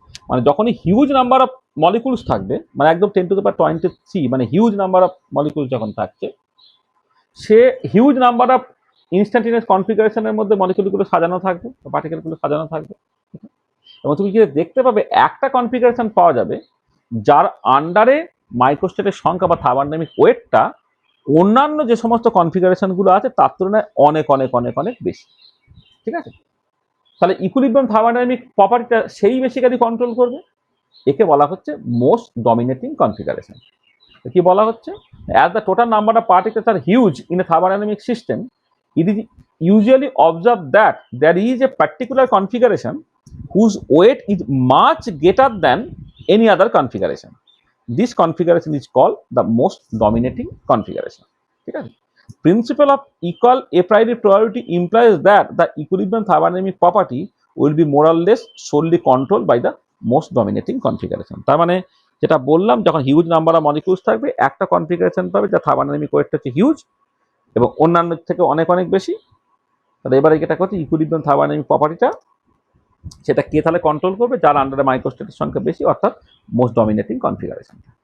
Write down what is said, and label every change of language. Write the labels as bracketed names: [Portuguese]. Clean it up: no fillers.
[Bangla] মানে যখনই [English] huge number of molecules [Bangla] থাকবে, মানে একদম 10⁻23, মানে হিউজ নাম্বার অফ মলিকুলস যখন থাকছে, সে হিউজ নাম্বার অফ ইনস্ট্যান্টিনিয়াস কনফিগারেশনের মধ্যে মলিকুলগুলো সাজানো থাকবে, পার্টিকেলগুলো সাজানো থাকবে, এবং তুমি কি দেখতে পাবে একটা কনফিগারেশন পাওয়া যাবে যার আন্ডারে মাইক্রোস্টেটের সংখ্যা বা থার্মোডাইনামিক ওয়েটটা অন্যান্য যে সমস্ত কনফিগারেশনগুলো আছে তার তুলনায় অনেক অনেক অনেক অনেক বেশি। ঠিক আছে, তাহলে ইকুইলিব্রিয়াম থার্মোডাইনামিক প্রপার্টিটা সেই বেসিক্যালি কন্ট্রোল করবে। একে বলা হচ্ছে মোস্ট ডমিনেটিং কনফিগারেশন। কি বলা হচ্ছে, [English] As the total number of particles are huge in a thermodynamic system, it is usually observed that there is a particular configuration whose weight is much greater than any other configuration. This configuration is called the most dominating configuration. [Bangla] ঠিক আছে, [English] principle of equal a priori probability implies that the equilibrium thermodynamic property will be more or less solely controlled by the most dominating configuration. [Bangla] তার মানে যেটা বললাম, যখন [English] huge number of molecules [Bangla] থাকবে একটা configuration পাবে যা থার্মোডাইনামিক ওয়েটটা হচ্ছে হিউজ এবং অন্যান্য থেকে অনেক অনেক বেশি। তাহলে এবারে যেটা করছে ইকুইলিব্রিয়াম থার্মোডাইনামিক প্রপার্টিটা সেটা কে তাহলে কন্ট্রোল করবে, যার আন্ডারে মাইক্রোস্টেটের সংখ্যা বেশি, অর্থাৎ মোস্ট ডমিনেটিং কনফিগারেশন।